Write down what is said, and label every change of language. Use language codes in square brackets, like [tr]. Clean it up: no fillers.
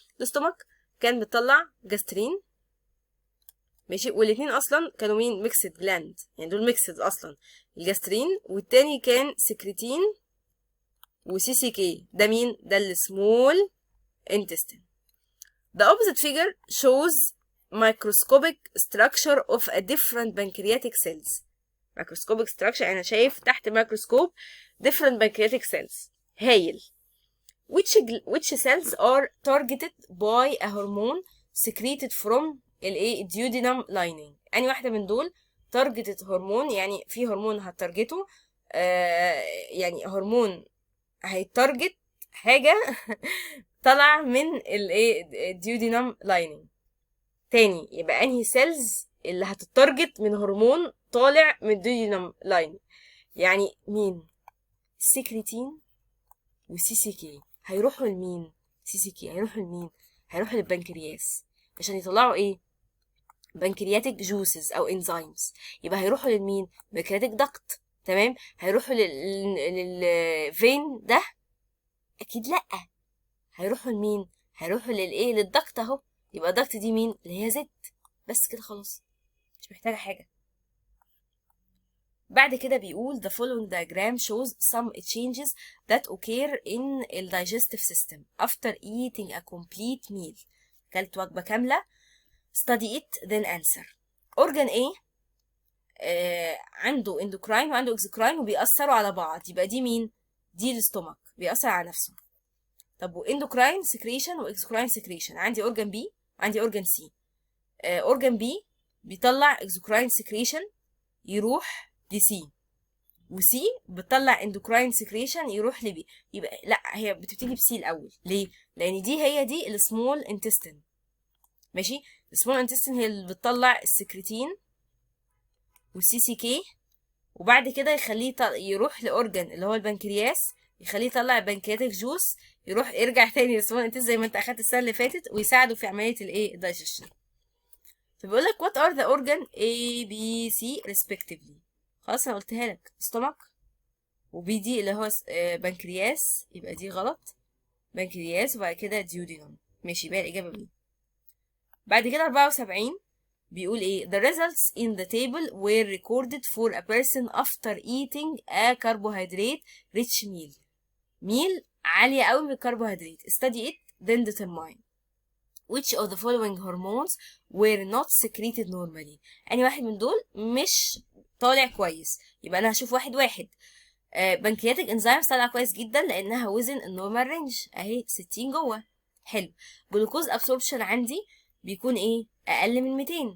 [ar] الاستومك كان بتطلع جاسترين، ماشي؟ والاتنين اصلا كانوا مين؟ ميكسد جلاند، يعني دول ميكسد اصلا، الجاسترين. والتاني كان سكريتين وسي سي كي، ده مين؟ ده السمول intestine. [en] The opposite figure shows microscopic structure of a different pancreatic cells. microscopic structure [ar] انا شايف تحت ميكروسكوب [en] different pancreatic cells. [ar] هايل. [en] which cells are targeted by a hormone secreted from duodenum lining؟ [ar] يعني واحدة من دول targeted هرمون، يعني في هرمون هتارجته، يعني هرمون هيتارجت حاجة طلع من الديودينم لايننج. تاني، يبقى انهي سيلز اللي هتتارجت من هرمون طالع من الديودينم لايننج؟ يعني مين؟ السكريتين والسي سي كي هيروحوا لمين؟ سي سي كي هيروحوا لمين؟ هيروحوا للبنكرياس عشان يطلعوا ايه؟ بنكرياتيك جوسز او انزيمز. يبقى هيروحوا لمين؟ بنكرياتيك دكت، تمام؟ هيروحوا للفين ده؟ اكيد لا. هيروحوا لمين؟ هيروحوا للضغط اهو. يبقى الضغط دي مين؟ اللي هي زد. بس كده خلاص، مش محتاجه حاجه. بعد كده بيقول [en] the following diagram shows some changes that occur in the digestive system after eating a complete meal. [ar] كلت وجبه كامله. [en] study it then answer. [ar] organ A عنده endocrine وعنده exocrine وبيأثروا على بعض، يبقى دي مين؟ دي الاستومك، بيأثر على نفسه. طب واندوكراين سكريشن واكسوكراين سكريشن، عندي اورجان بي وعندي اورجان سي. اورجان بي بيطلع اكسوكراين سكريشن يروح لسي، وسي بتطلع اندوكراين سكريشن يروح لبي. يبقى لا، هي بتبتدي بسي الاول. ليه؟ لان دي هي دي السمول انتستين، ماشي؟ السمول انتستين هي اللي بتطلع السكريتين والسي سي كي، وبعد كده يخليه يروح لاورجان اللي هو البنكرياس، يخليه يطلع بنكرياتيك جوس يرجع تاني للسمول انتست زي ما انت اخدت السنه اللي فاتت، ويساعدوا في عمليه الدايجيشن. فبيقول لك [en] what are the organ A B C respectively. [ar] خلاص انا قلتها لك، stomach وبي دي اللي هو بنكرياس، يبقى دي غلط، بنكرياس. وبعد كده duodenum، ماشي؟ يبقى الاجابه B. بعد كده 74 بيقول ايه؟ [en] the results in the table were recorded for a person after eating a carbohydrate rich meal. [ar] ميل عالية قوي من الكربوهيدرات. [en] study it then determine. which of the following hormones were not secreted normally. [ar] أي واحد من دول مش طالع كويس. يبقى أنا هشوف واحد واحد. بنكرياتيك انزيمز طالعة كويس جدا لأنها وزن النورمال رينج أهي 60 جوه. حلو. جلوكوز ابسوربشن عندي بيكون إيه؟ أقل من 200.